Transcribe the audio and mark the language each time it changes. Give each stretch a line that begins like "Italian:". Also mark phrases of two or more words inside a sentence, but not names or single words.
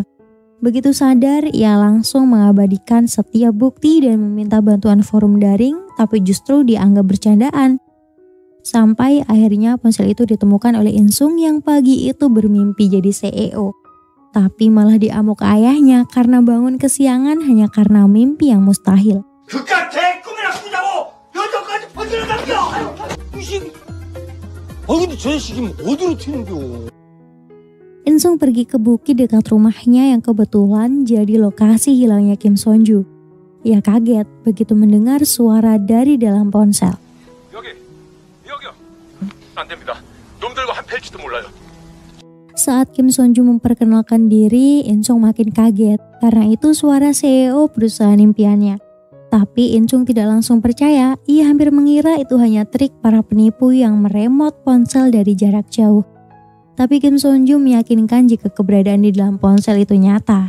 Indonesian: Begitu sadar, ia langsung mengabadikan setiap bukti dan meminta bantuan forum daring, tapi justru dianggap bercandaan. Sampai akhirnya ponsel itu ditemukan oleh Insung yang pagi itu bermimpi jadi CEO. Tapi malah diamuk ayahnya karena bangun kesiangan hanya karena mimpi yang mustahil.
Korean: 근데 저 자식이 어디로 튀는겨?
Indonesian: Insung pergi ke bukit dekat rumahnya yang kebetulan jadi lokasi hilangnya Kim Sonju. Ia kaget begitu mendengar suara dari dalam ponsel.
Korean: 여기요. 안 됩니다. 놈들과 한 펠치도 몰라요.
Indonesian: Saat Kim Sonju memperkenalkan diri, Insung makin kaget karena itu suara CEO perusahaan impiannya. Tapi Insung tidak langsung percaya, ia hampir mengira itu hanya trik para penipu yang meremot ponsel dari jarak jauh. Tapi Kim Sonju meyakinkan jika keberadaan di dalam ponsel itu nyata.